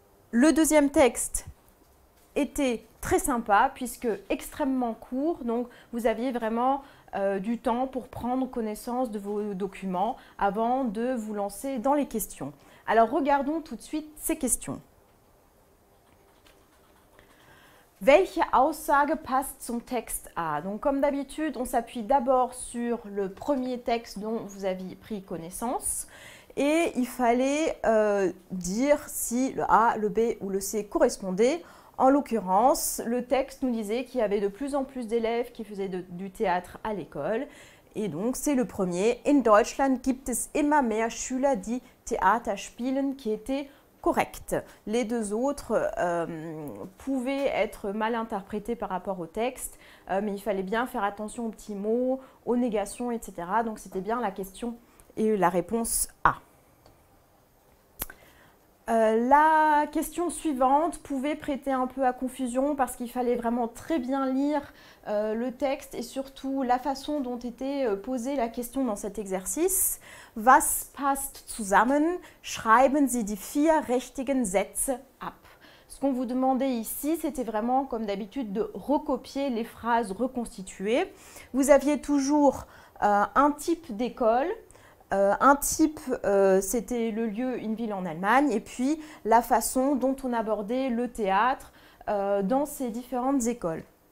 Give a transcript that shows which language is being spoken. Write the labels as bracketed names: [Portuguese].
[French] Le deuxième texte était très sympa puisque extrêmement court, donc vous aviez vraiment du temps pour prendre connaissance de vos documents avant de vous lancer dans les questions. Alors regardons tout de suite ces questions. [German] Welche Aussage passt zum Text A? [French] Donc comme d'habitude, on s'appuie d'abord sur le premier texte dont vous aviez pris connaissance. Et il fallait dire si le A, le B ou le C correspondaient. En l'occurrence, le texte nous disait qu'il y avait de plus en plus d'élèves qui faisaient du théâtre à l'école. Et donc, c'est le premier. [German] In Deutschland gibt es immer mehr Schüler, die Theater spielen, [French] qui était correct. Les deux autres pouvaient être mal interprétés par rapport au texte, mais il fallait bien faire attention aux petits mots, aux négations, etc. Donc, c'était bien la question et la réponse A. La question suivante pouvait prêter un peu à confusion parce qu'il fallait vraiment très bien lire le texte et surtout la façon dont était posée la question dans cet exercice. [German] Was passt zusammen? Schreiben Sie die 4 richtigen Sätze ab. [French] Ce qu'on vous demandait ici, c'était vraiment, comme d'habitude, de recopier les phrases reconstituées. Vous aviez toujours un type d'école. Un type, c'était le lieu, une ville en Allemagne, et puis la façon dont on abordait le théâtre dans ces différentes écoles.